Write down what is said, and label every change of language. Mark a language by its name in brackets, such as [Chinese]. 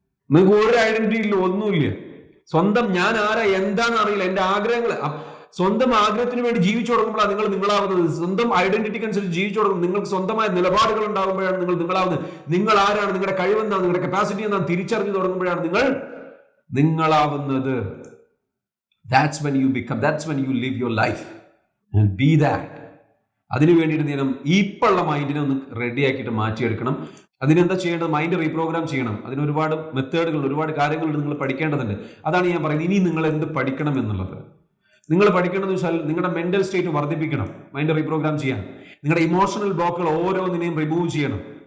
[Malayalam] നിങ്ങൾക്ക് ഒരു ഐഡന്റിറ്റി ഇല്ല, ഒന്നുമില്ല. സ്വന്തം ഞാൻ ആരാ എന്താണെന്ന് അറിയില്ല. എന്റെ ആഗ്രഹങ്ങൾ, സ്വന്തം ആഗ്രഹത്തിന് വേണ്ടി ജീവിച്ചു തുടങ്ങുമ്പോഴാണ് നിങ്ങളാവുന്നത്. സ്വന്തം ഐഡന്റിറ്റിക്ക് അനുസരിച്ച് ജീവിച്ചു തുടങ്ങും. നിങ്ങൾക്ക് സ്വന്തമായ നിലപാടുകൾ ഉണ്ടാകുമ്പോഴാണ് നിങ്ങളാവുന്നത്. നിങ്ങൾ ആരാണ്, നിങ്ങളുടെ കഴിവെന്താണ്, നിങ്ങളുടെ കപ്പാസിറ്റി എന്താണ് തിരിച്ചറിഞ്ഞു തുടങ്ങുമ്പോഴാണ് നിങ്ങളാവുന്നത്. [English] That's when you become, that's when you live your life and be that. [Malayalam] അതിനു വേണ്ടിയിട്ട് നേരം ഇപ്പോഴുള്ള മൈൻഡിനെ ഒന്ന് റെഡി ആക്കിയിട്ട് മാറ്റിയെടുക്കണം. അതിനെന്താ ചെയ്യേണ്ടത്? മൈൻഡ് റീപ്രോഗ്രാം ചെയ്യണം. അതിന് ഒരുപാട് മെത്തേഡുകൾ, ഒരുപാട് കാര്യങ്ങൾ നിങ്ങൾ പഠിക്കേണ്ടതുണ്ട്. അതാണ് ഞാൻ പറയുന്നത്. ഇനി നിങ്ങൾ എന്ത് പഠിക്കണം എന്നുള്ളത്. നിങ്ങൾ പഠിക്കണമെന്ന് വെച്ചാൽ നിങ്ങളുടെ മെന്റൽ സ്റ്റേറ്റ് വർദ്ധിപ്പിക്കണം. മൈൻഡ് റീപ്രോഗ്രാം ചെയ്യാൻ നിങ്ങളുടെ ഇമോഷണൽ ബ്ലോക്കുകൾ ഓരോന്നിനെയും റിമൂവ് ചെയ്യണം.